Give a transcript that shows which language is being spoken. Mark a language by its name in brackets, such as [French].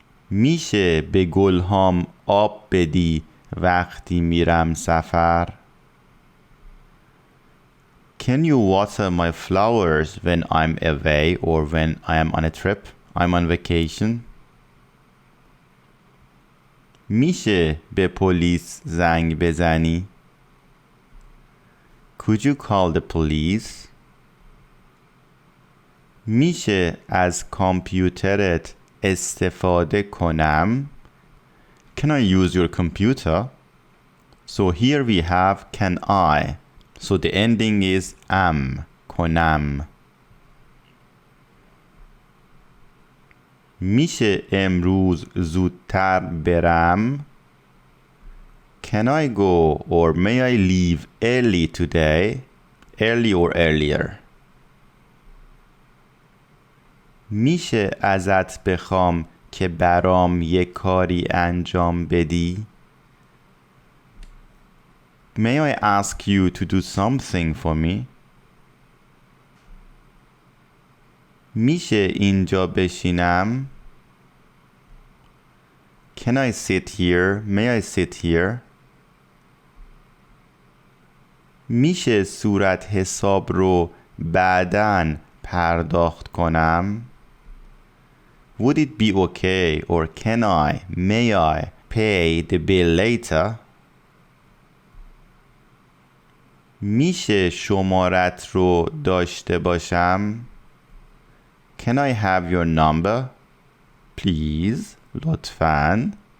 [Persian] میشه به گلهام آب بدی وقتی میرم سفر؟ [English] Can you water my flowers when I'm away or when I am on a trip? I'm on vacation. [Persian] میشه به پلیس زنگ بزنی؟ [English] Could you call the police? [Persian] میشه از کامپیوترت استفاده کنم؟ [English] Can I use your computer? So here we have can I. So the ending is am. [Persian] کنم. میشه امروز زودتر برم؟ [English] Can I go or may I leave early today? Early or earlier. میشه ازت بخوام که برام یک کاری انجام بدی؟ May I ask you to do something for me? [Persian] میشه اینجا بشینم؟ [English] Can I sit here? May I sit here? [Persian] میشه صورت حساب رو بعداً پرداخت کنم؟ [English] Would it be okay or can I, may I pay the bill later? [Persian] میشه شمارت رو داشته باشم؟ [English] Can I have your number? Please, [Persian] لطفاً.